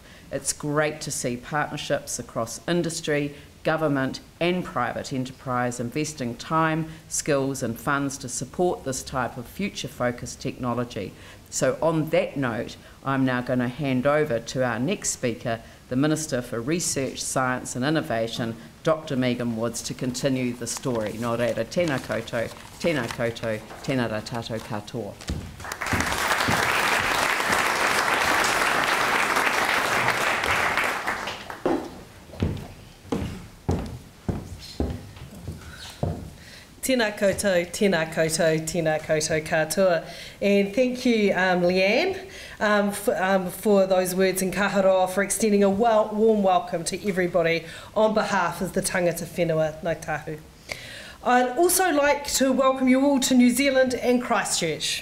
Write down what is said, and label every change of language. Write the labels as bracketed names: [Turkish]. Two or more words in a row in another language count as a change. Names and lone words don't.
[English] It's great to see partnerships across industry, government and private enterprise investing time, skills and funds to support this type of future-focused technology. So on that note, I'm now going to hand over to our next speaker, the Minister for Research, Science and Innovation, Dr. Megan Woods, to continue the story. [Māori] Nō reira, tēnā koutou, tēnā rā tātou katoa. Tēnā koutou, tēnā koutou, tēnā koutou katoa. [English] And thank you, Leanne, for those words in Kaharoa, for extending a warm welcome to everybody on behalf of the [Māori] tangata whenua [English] Ngāi Tahu. I'd also like to welcome you all to New Zealand and Christchurch.